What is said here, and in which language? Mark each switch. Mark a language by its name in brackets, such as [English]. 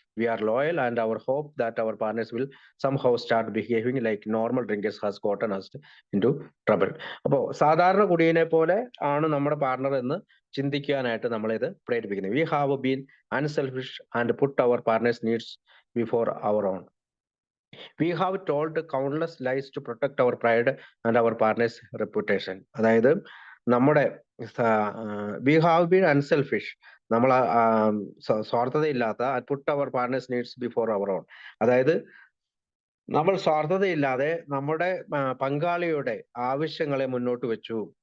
[English] We are loyal and our hope that our partners will somehow start behaving like normal drinkers has gotten us into trouble. [Malayalam] അപ്പോൾ സാധാരണ കുടിയനെ പോലെ ആണ് നമ്മുടെ partner എന്ന് ചിന്തിക്കാനായിട്ട് നമ്മളിത് പ്രേരിപ്പിക്കുന്നത്. [English] We have been unselfish and put our partners needs before our own. We have told countless lies to protect our pride and our partner's reputation. [Malayalam] അതായത് നമ്മുടെ [English] we have been unselfish, [Malayalam] നമ്മൾ സ്വാർത്ഥതയില്ലാത്ത, [English] put our partners needs before our own, [Malayalam] അതായത് നമ്മൾ സ്വാർത്ഥതയില്ലാതെ നമ്മുടെ പങ്കാളിയുടെ ആവശ്യങ്ങളെ മുന്നോട്ട് വെച്ചു.